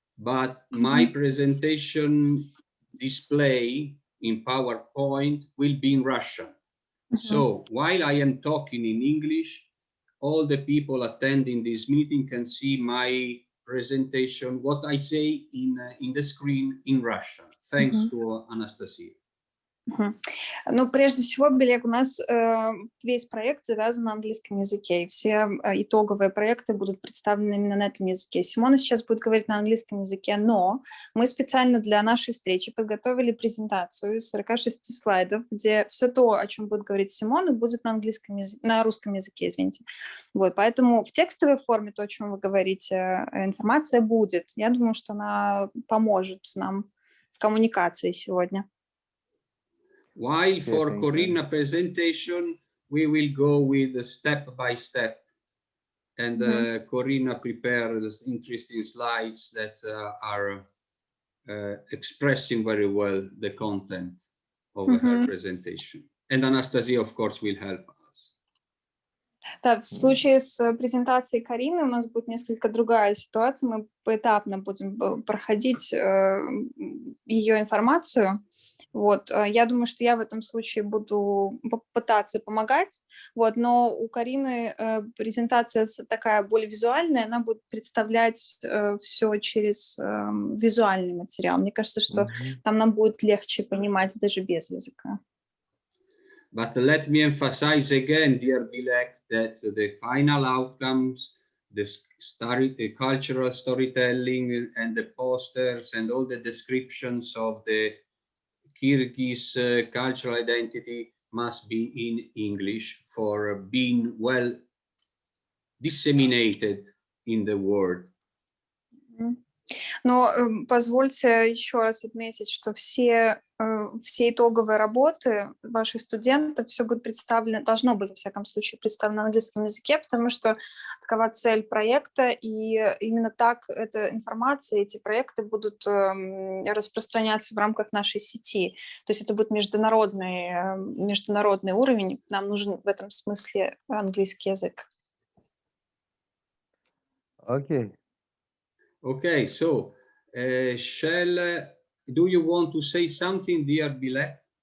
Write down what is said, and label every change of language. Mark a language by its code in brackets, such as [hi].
[en] But my presentation display in PowerPoint will be in Russian. So while I am talking in English, all the people attending this meeting can see my presentation, what I say in the screen in Russian. Thanks to Anastasia. [ru] Ну, прежде всего, Белек, у нас весь проект завязан на английском языке, и все итоговые проекты будут представлены именно на этом языке. Симона сейчас будет говорить на английском языке, но мы специально для нашей встречи подготовили презентацию из 46 слайдов, где все то, о чем будет говорить Симона, будет на английском языке, на русском языке, извините. Вот, поэтому в текстовой форме то, о чем вы говорите, информация будет. Я думаю, что она поможет нам в коммуникации сегодня. [en] While for Corina presentation, we will go with step by step, and Corina prepared interesting slides that are expressing very well the content of her presentation. And Anastasia, of course, will help us. [ru] Да, в случае с презентацией Карины у нас будет несколько другая ситуация. Мы поэтапно будем проходить ее информацию. Вот, я думаю, что я в этом случае буду пытаться помогать, вот, но у Карины презентация такая более визуальная, она будет представлять все через визуальный материал. Мне кажется, что там нам будет легче понимать даже без языка. [en] But let me emphasize again, dear Bilek, that the final outcomes, the cultural storytelling and the posters and all the descriptions of the Kyrgyz cultural identity must be in English for being well disseminated in the world. [ru] Но позвольте еще раз отметить, что все итоговые работы ваших студентов, все будет представлено, должно быть, во всяком случае, представлено на английском языке, потому что такова цель проекта, и именно так эта информация, эти проекты будут распространяться в рамках нашей сети. То есть это будет международный уровень, нам нужен в этом смысле английский язык. Окей. [en] Okay, so do you want to say something, dear Bilek?